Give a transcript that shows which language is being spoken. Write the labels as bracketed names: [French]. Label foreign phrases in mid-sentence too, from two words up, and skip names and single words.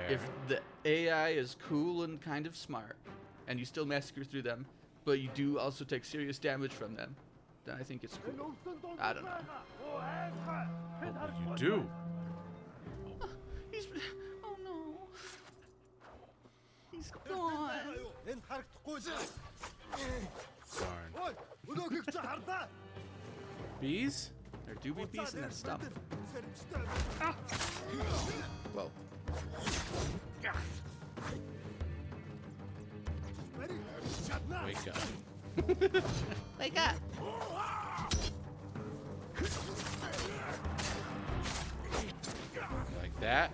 [English] If the AI is cool and kind of smart, and you still massacre through them, but you do also take serious damage from them, then I think it's cool. I don't know. What will you do? He's... Oh no. He's gone. [Mongolian] Энэ харагдахгүй л. [English] Darn. [Mongolian] Ой, өнөөхийг чи хардаа. [English] Bees? There do be bees in that stump. Whoa. Wake up. Wake up. Like that?